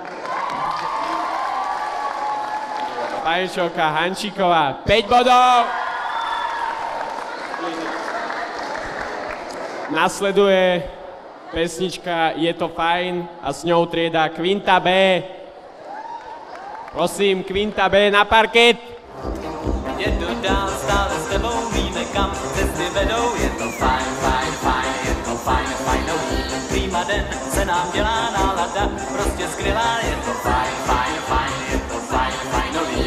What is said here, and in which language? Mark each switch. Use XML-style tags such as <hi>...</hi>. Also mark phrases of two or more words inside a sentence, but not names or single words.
<sk>Pani učiteľka Hančíková, 5 bodov. Nasleduje pesnička Je to fajn a s ňou trieda Kvinta B. Prosím, Kvinta B na parket.</sk> <cs>Jedu dál, stále s tebou, víme kam cesty vedou. Je to fajn, fajn, fajn, je to fajn, fajnový. Prýma den se nám dělá nálada, prostě skvělá. Je to fajn, fajn, fajn, je to fajn, fajnový.</cs>